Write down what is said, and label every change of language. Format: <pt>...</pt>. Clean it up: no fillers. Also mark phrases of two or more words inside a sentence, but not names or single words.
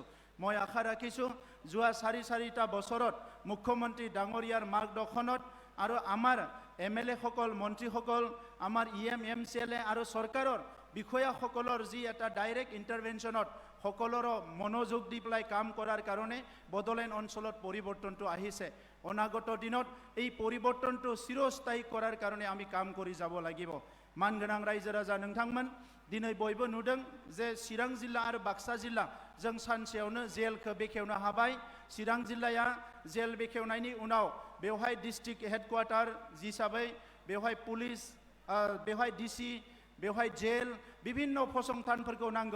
<as>মই আশা ৰাখিছোঁ যোৱা 4-4টা বছৰত মুখ্যমন্ত্ৰী ডাঙৰীয়াৰ মাৰ্গদৰ্শনত আৰু আমাৰ MLA সকল, মন্ত্ৰীসকল, আমাৰ EM MCLA আৰু চৰকাৰৰ বিষয়াসকলৰ যি এটা</as> <en>direct intervention</en> <as>সকলোৰে মনোযোগ দি পেলাই কাম কৰাৰ কাৰণে বড়োলেণ্ড অঞ্চলত পৰিৱৰ্তনটো আহিছে। অনাগত দিনত এই পৰিৱৰ্তনটো চিৰস্থায়ী কৰাৰ কাৰণে আমি কাম কৰি যাব লাগিব।</as> <brx>মানগोनां रायजो राजा नोंथांमोन, दिनै बयबो नुदों जे चिरां जिल्ला आरो बाक्सा जिल्ला जों सानसेयावनो जेलखौ बेखेवनो हाबाय। चिरां जिल्लाया जेल बेखेवनायनि उनाव बेवहाय</brx> <en>district headquarter</en> <brx>हिसाबै बेवहाय पुलिस, बेवहाय DC, बेवहाय जेल বিভিন্ন फसंथानफोरखौ नांगौ।</brx>